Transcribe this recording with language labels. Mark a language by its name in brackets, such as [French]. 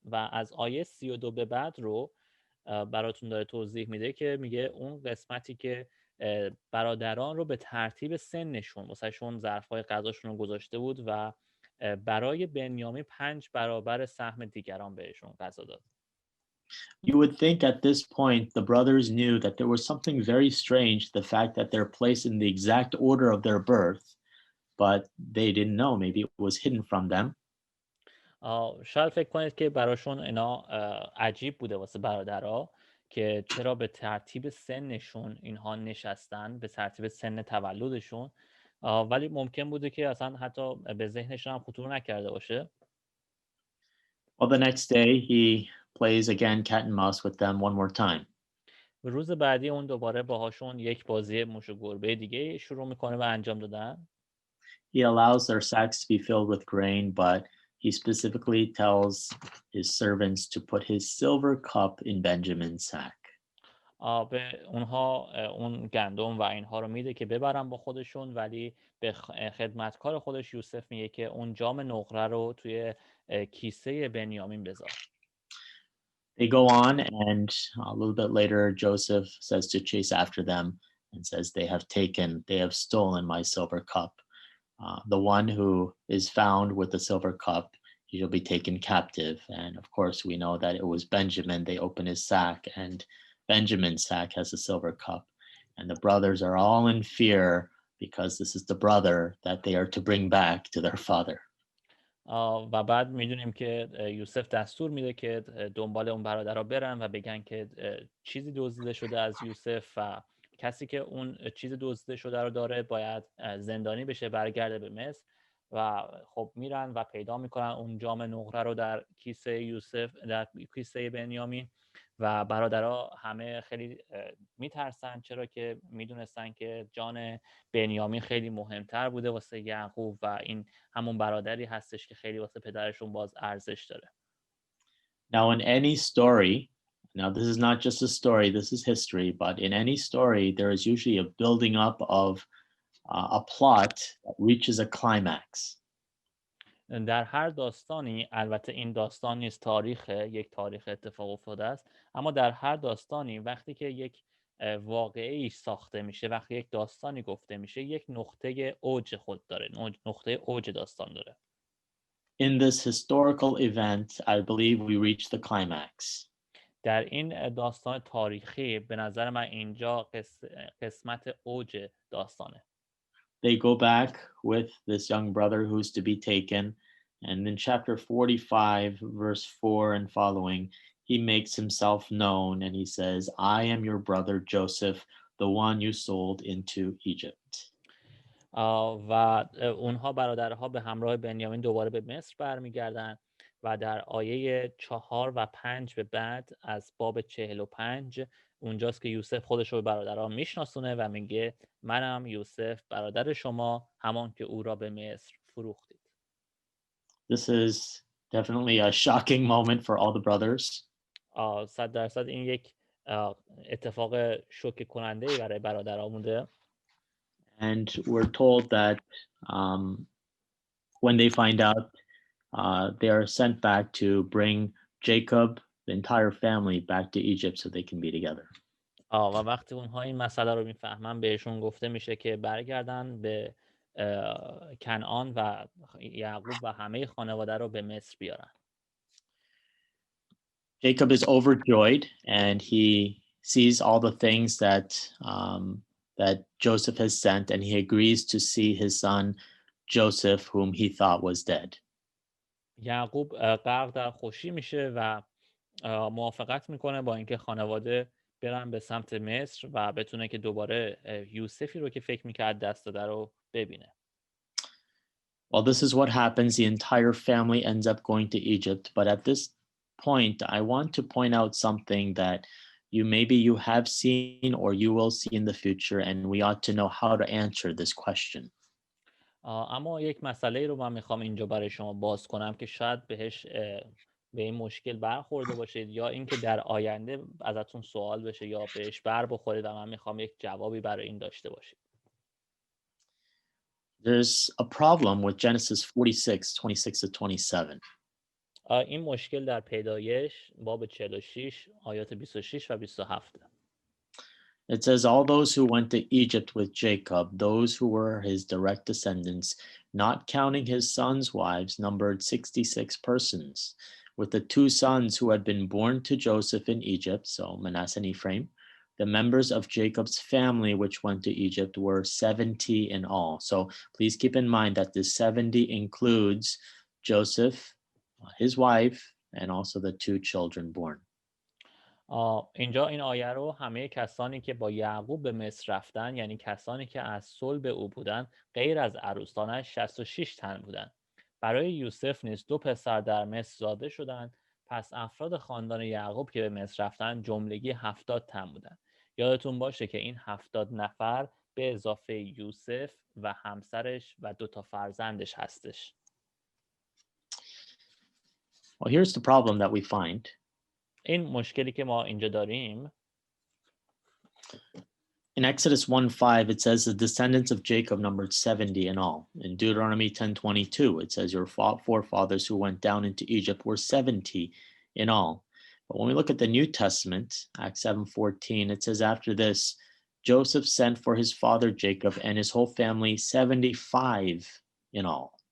[Persian] و از آیه 32 به بعد رو براتون داره توضیح میده که میگه اون قسمتی که برادران رو به ترتیب سنشون واسهشون ظرف‌های غذاشون رو گذاشته بود و برای بنیامین 5 برابر سهم دیگران بهشون غذا داد. [English] You would think at this point the brothers knew that there was something very strange, the fact that they're placed in the exact order of their birth, but they didn't know. Maybe it was hidden from them. [Persian] شاید فکر کنید که براشون اینا عجیب بوده واسه برادرها که چرا به ترتیب سنشون اینها نشستن، به ترتیب سن تولدشون، ولی ممکن بوده که اصلا حتی به ذهنشون هم خطور نکرده باشه. [English] Well, the next day he plays again cat and mouse with them one more time. [Persian] روز بعدی اون دوباره باهاشون یک بازی موش و گربه دیگه شروع میکنه و انجام دادن. [English] He allows their sacks to be filled with grain, but he specifically tells his servants to put his silver cup in Benjamin's sack. [Persian] به اونها اون گندم و اینها رو میده که ببرن با خودشون، ولی به خدمتکار خودش یوسف میگه که اون جام نقره رو توی کیسه بنیامین بذار. [English] They go on, and a little bit later, Joseph says to chase after them and says, they have stolen my silver cup. The one who is found with the silver cup, he'll be taken captive. And of course, we know that it was Benjamin. They open his sack, and Benjamin's sack has a silver cup. And the brothers are all in fear because this is the brother that they are to bring back to their father. [Persian] و بعد میدونیم که یوسف دستور میده که دنبال اون برادرها برن و بگن که چیزی دزدیده شده از یوسف و کسی که اون چیز دزدیده شده رو داره باید زندانی بشه، برگرده به مصر. و خب میرن و پیدا میکنن اون جام نقره رو در کیسه یوسف، در کیسه بنیامین، و برادرها همه خیلی میترسن، چرا که میدونستن که جان بنیامین خیلی مهمتر بوده واسه یعقوب و این همون برادری هستش که خیلی واسه پدرشون باز ارزش داره. [English] Now, in any story, now this is not just a story, this is history, but in any story, there is usually a building up of a plot that reaches a climax. [Persian] در هر داستانی، البته این داستان نیست تاریخ، یک تاریخ اتفاق افتاده است، اما در هر داستانی وقتی که یک واقعی ساخته میشه، وقتی یک داستانی گفته میشه، یک نقطه اوج خود داره، نقطه اوج داستان داره. [English] In this historical event, I believe we reach the climax. [Persian] در این داستان تاریخی به نظر من اینجا قسمت اوج داستانه. [English] They go back with this young brother who's to be taken, and in chapter 45, verse 4 and following, he makes himself known and he says, I am your brother Joseph, the one you sold into Egypt. [Persian] و اونها برادرها به همراه بنیامین دوباره به مصر برمیگردن و در آیه 4 و 5 به بعد از باب 45 اونجاست که یوسف خودش رو به برادرها میشناسونه و میگه منم یوسف برادر شما، همان که او را به مصر فروختید. [English] This is definitely a shocking moment for all the brothers. [Persian] 100% این یک اتفاق شوکه کننده ای برای برادرها بوده. [English] And we're told that when they find out, they are sent back to bring Jacob, the entire family, back to Egypt so they can be together. [Persian] و وقتی اونها این مسئله رو میفهمن بهشون گفته میشه که برگردن به کنعان و یعقوب و همه خانواده رو به مصر بیارن. [English] Jacob is overjoyed and he sees all the things that that Joseph has sent, and he agrees to see his son Joseph, whom he thought was dead. [Persian] یعقوب غرق در خوشی میشه و موافقت میکنه با اینکه خانواده برن به سمت مصر و بتونه که دوباره یوسفی رو که فکر میکرد دست داده رو ببینه. [English] Well, this is what happens. The entire family ends up going to Egypt. But at this point, I want to point out something that you have seen or you will see in the future, and we ought to know how to answer this question. [Persian] اما یک مسئله رو من میخوام اینجا برای شما باز کنم که شاید بهش به این مشکل برخورده باشید یا اینکه در آینده ازتون سوال بشه یا بهش بر بخورید و من میخوام یک جوابی برای این داشته باشید. [English] There's a problem with Genesis 46, 26 to 27. [Persian] این مشکل در پیدایش باب 46 آیات 26 و 27. [English] It says, all those who went to Egypt with Jacob, those who were his direct descendants, not counting his sons' wives, numbered 66 persons, with the two sons who had been born to Joseph in Egypt, so Manasseh and Ephraim. The members of Jacob's family which went to Egypt were 70 in all. So please keep in mind that this 70 includes Joseph, his wife, and also the two children born. [Persian] اینجا این آیه رو همه کسانی که با یعقوب به مصر رفتن، یعنی کسانی که از صلب او بودن، غیر از عروسانش 66 تن بودند. برای یوسف نیز 2 پسر در مصر زاده شدند. پس افراد خاندان یعقوب که به مصر رفتن جملگی 70 تن بودند. یادتون باشه که این 70 نفر به اضافه یوسف و همسرش و 2 تا فرزندش هستش. [English] Well, here's the problem that we find. [Persian] این مشکلی که ما اینجا داریم [English] In Exodus 1:5, it says the descendants of Jacob numbered 70 in all. In Deuteronomy 10:22, it says your forefathers who went down into Egypt were 70 in all. But when we look at the New Testament, Acts 7:14, it says after this, Joseph sent for his father Jacob and his whole family 75 in all.